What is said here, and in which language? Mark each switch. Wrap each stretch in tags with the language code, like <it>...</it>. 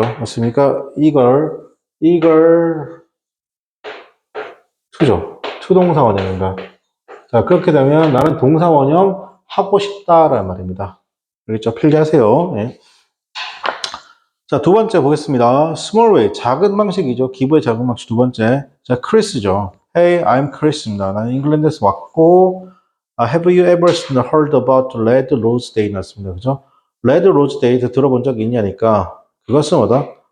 <ko>맞습니까?</ko> <en>eager to</en> <ko>죠. to 동사 원형입니다. 자, 그렇게 되면 나는 동사 원형 하고 싶다라는 말입니다. 알겠죠? 필기하세요. 네. 자, 두 번째 보겠습니다.</ko> <en>small way,</en> <ko>작은 방식이죠. 기부의 작은 방식 두 번째. 자, Chris죠.</ko> <en>Hey, I'm Chris입니다.</en> <ko>나는 잉글랜드에서 왔고,</ko> <en>have you ever heard about Red Rose Day?</en> <ko>났습니다. 그죠? Red Rose Day 들어본 적 있냐니까, 그것은 뭐다?</ko>